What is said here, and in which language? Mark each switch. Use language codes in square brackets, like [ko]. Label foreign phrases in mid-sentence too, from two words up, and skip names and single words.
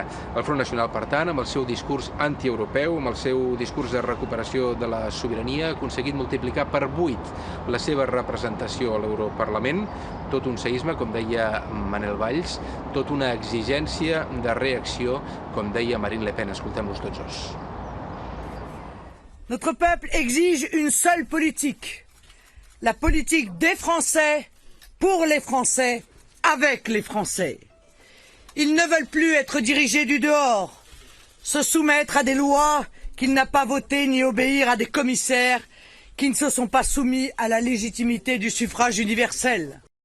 [ca] El Front Nacional, per tant, amb el seu discurs antieuropeu, amb el seu discurs de recuperació de la sobirania, ha aconseguit multiplicar per 8 la seva representació a l'Europarlament, tot un seisme, com deia Manuel Valls, tot una exigència de reacció, com deia Marine Le Pen. Escoltem-los tots dos. [fr] Notre peuple exige une seule politique. La politique des Français, pour les Français, avec les Français. Ils ne veulent plus être dirigés du dehors, se soumettre à des lois qu'ils n'ont pas votées ni obéir à des commissaires qui ne se sont pas soumis à la légitimité du suffrage universel.